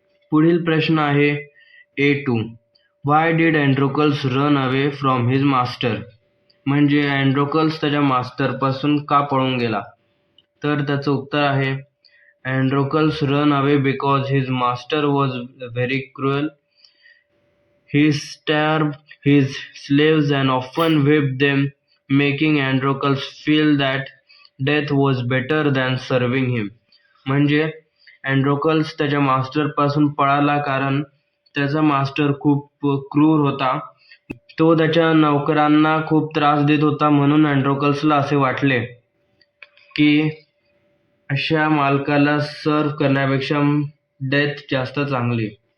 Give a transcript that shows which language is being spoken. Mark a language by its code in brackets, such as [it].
[mr] पुढील प्रश्न आहे [en] A2, why did Androcles run away from his master. [mr] म्हणजे अँड्रोकल्स त्याच्या मास्टरपासून का पळून गेला। तर त्याचं उत्तर आहे, [en] Androcles run away because his master was very cruel. He starved his slaves and often whipped them, making Androcles feel that death was better than serving him. [mr] म्हणजे अँड्रोकल्स त्याच्या मास्टरपासून पळाला कारण त्याचा मास्टर खूप क्रूर होता। तो त्याच्या नौकरांना खूप त्रास देत होता, म्हणून अँड्रोकल्सला असे वाटले की अशा मालकाला सर्व्ह करण्यापेक्षा डेथ जास्त चांगली।